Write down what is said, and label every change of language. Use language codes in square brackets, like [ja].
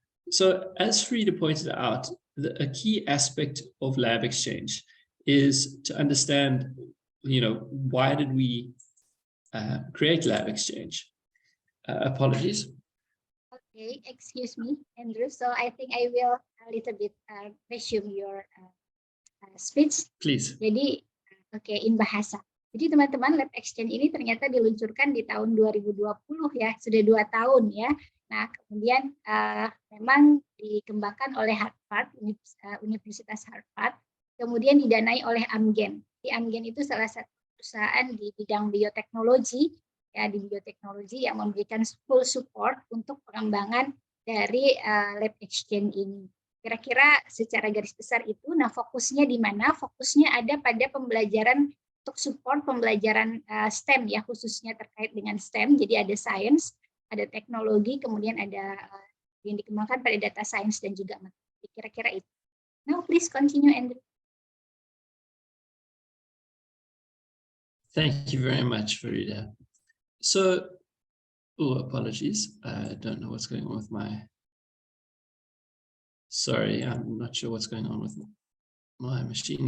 [en] So as Farida pointed out, a key aspect of LabXchange is to understand, why did we create LabXchange? Apologies. Okay, excuse me, Andrew. So I think I will a little bit resume your speech. Please. [id] Jadi, [en] in bahasa. [id] Jadi teman-teman, LabXchange ini ternyata diluncurkan di tahun 2020 ya, sudah 2 tahun ya. Nah, kemudian memang dikembangkan oleh Harvard, Universitas Harvard, kemudian didanai oleh Amgen. Di Amgen itu salah satu perusahaan di bidang bioteknologi, ya, di bioteknologi yang memberikan [en] full support [id] untuk pengembangan dari LabXchange ini. Kira-kira secara garis besar itu, nah fokusnya di mana? Fokusnya ada pada pembelajaran untuk support pembelajaran STEM ya, khususnya terkait dengan STEM. Jadi ada sains, ada teknologi, kemudian ada yang dikembangkan pada data science dan juga matematika. Kira-kira itu. [en] Now please continue, Andrew. Thank you very much, Farida. So, apologies. I don't know what's going on with my... Sorry, I'm not sure what's going on with my machine.